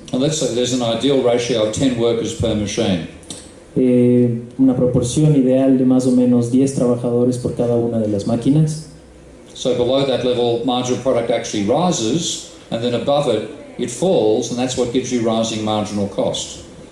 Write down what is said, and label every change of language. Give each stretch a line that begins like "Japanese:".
English: And let's say there's an ideal ratio of 10 workers per machine.
Spanish: Una proporción ideal de más o menos 10 trabajadores por cada una de las máquinas.
English: So below that level, marginal product actually rises, and then above it, it falls, and that's what gives you rising marginal cost.